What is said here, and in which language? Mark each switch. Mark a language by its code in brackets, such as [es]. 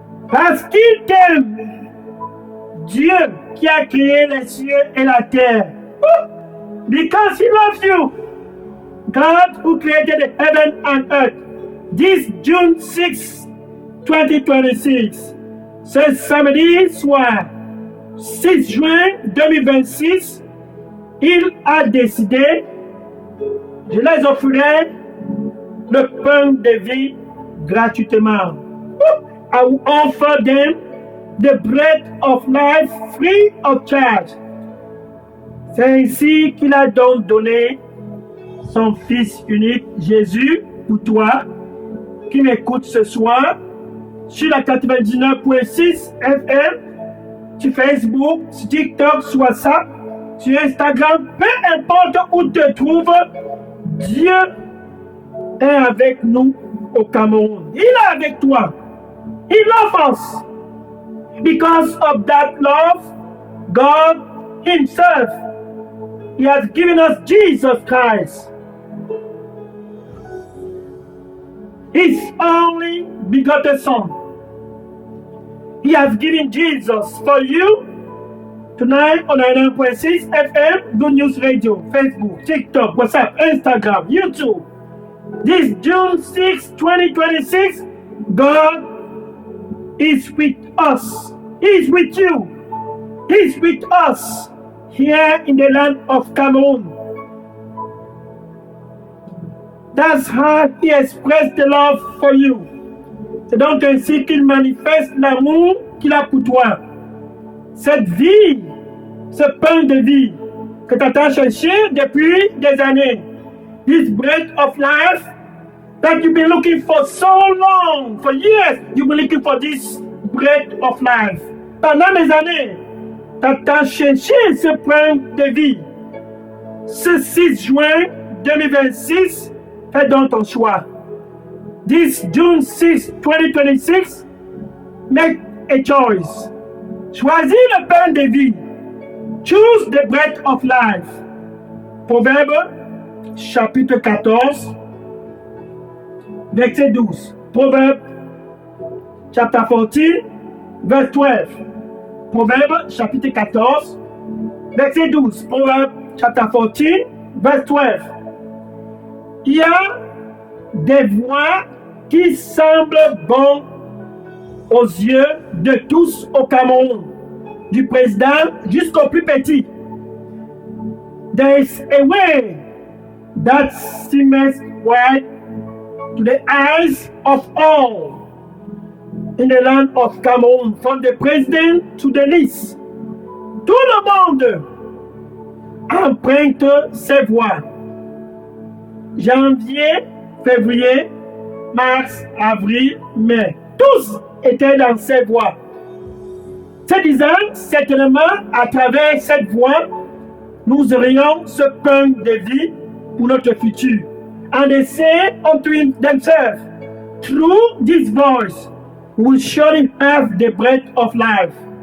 [fr] Parce qu'il t'aime, Dieu qui a créé les cieux et la terre. [en] Because he loves you, God who created the heaven and earth. This June 6, 2026, [fr] ce samedi soir, 6 juin 2026, il a décidé, je les offrirai le pain de vie gratuitement. [en] I will offer them the bread of life free of charge. [fr] C'est ainsi qu'il a donc donné son Fils unique, Jésus, pour toi, qui m'écoute ce soir, sur la 99.6 FM, sur Facebook, sur TikTok, sur WhatsApp, sur Instagram, peu importe où tu te trouves, Dieu est avec nous au Cameroun. Il est avec toi. [en] He loves us. Because of that love, God Himself, He has given us Jesus Christ, His only begotten Son. He has given Jesus for you tonight on 99.6 FM, Good News Radio, Facebook, TikTok, WhatsApp, Instagram, YouTube. This June 6, 2026, God is with us. He is with you. He is with us here in the land of Cameroon. That's how He expressed the love for you. [fr] C'est donc ainsi qu'il manifeste l'amour qu'il a pour toi. Cette vie, ce pain de vie que tu as cherché depuis des années. [en] This bread of life that you've been looking for so long, for years, you've been looking for this bread of life. [fr] Pendant des années, tu as cherché ce pain de vie. Ce 6 juin 2026, fais donc ton choix. [en] This June 6, 2026, make a choice. [fr] Choisis le pain de vie. [en] Choose the bread of life. [fr] Proverbe, chapitre 14, verset 12. [en] Proverbe, chapter 14, verse 12. [fr] Proverbe, chapitre 14, verset 12. [en] Proverbe, chapter 14, verse 12. [fr] Il y a des voies qui semblent bonnes aux yeux de tous au Cameroun, du président jusqu'au plus petit. [en] There is a way that seems right to the eyes of all in the land of Cameroon, from the president to the least. [fr] Tout le monde emprunte ses voies. Janvier, février, mars, avril, mai. Tous étaient dans ces voies. Se disant, certainement, à travers cette voie, nous aurions ce pain de vie pour notre futur. [en] And they say unto themselves, through this voice, we will surely have the bread of life.